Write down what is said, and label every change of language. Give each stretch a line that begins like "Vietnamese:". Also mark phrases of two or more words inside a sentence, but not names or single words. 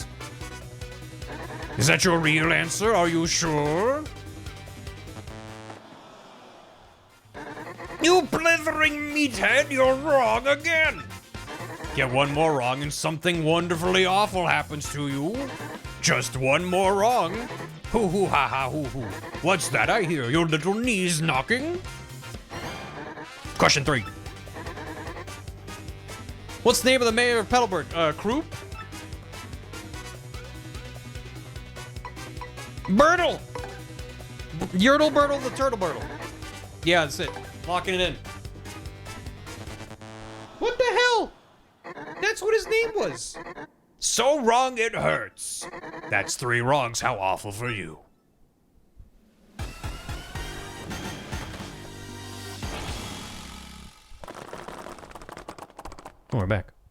English: Is that your real answer? Are you sure? You blithering meathead, you're wrong again. Get 1 more wrong and something wonderfully awful happens to you. Just 1 more wrong. Hoo hoo ha ha hoo hoo. What's that I hear? Your little knees knocking? Question 3. What's the name of the mayor of Petalburg? Kroop? Birtle! Yertle Birtle the Turtle Birtle. Yeah, that's it. Locking it in. What the hell? That's what his name was. So wrong it hurts. That's 3 wrongs. How awful for you. Oh, we're back.